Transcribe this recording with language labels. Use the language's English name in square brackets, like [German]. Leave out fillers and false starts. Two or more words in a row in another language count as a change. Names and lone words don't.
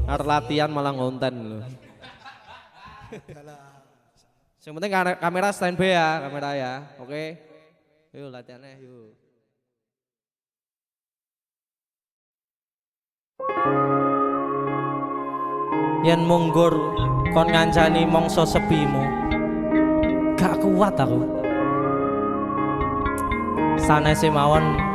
[Indonesian] latihan malah ngonten loh. Yang penting kamera standby ya, kamera ya. Oke. Yuk latihannya yuk. [Javanese] Yen munggur kon ngancani mongso sepimu. Gak kuat aku. Sanese mawon.